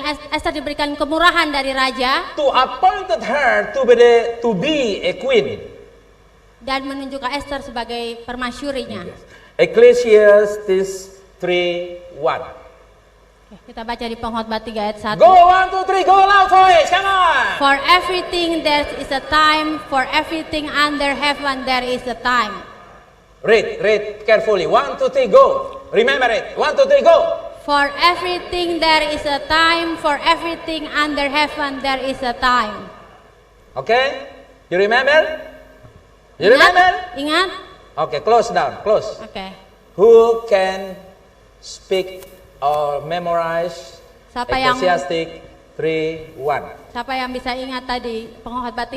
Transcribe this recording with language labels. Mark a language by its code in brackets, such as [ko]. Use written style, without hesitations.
[id] Esther diberikan kemurahan dari raja [en] to appointed her to be a queen. [id] dan menunjukkan Esther sebagai permasyurinya. [en] Ecclesiastes 3:1. [id] Oke, kita baca di Pengkhotbah 3 ayat 1. [en] Go 1, 2, 3, go loud voice, come on. For everything there is a time, for everything under heaven there is a time. Read carefully. 1, 2, 3, go. Remember it. 1, 2, 3, go. For everything there is a time, for everything under heaven there is a time. Okay? You remember? You remember? [id] Ingat? [en] Okay, close down. Close. [id] Oke. [en] Who can speak or memorize [id] Siapa yang [en] Ecclesiastes 3:1? [id] Siapa yang bisa ingat tadi Pengkhotbah 3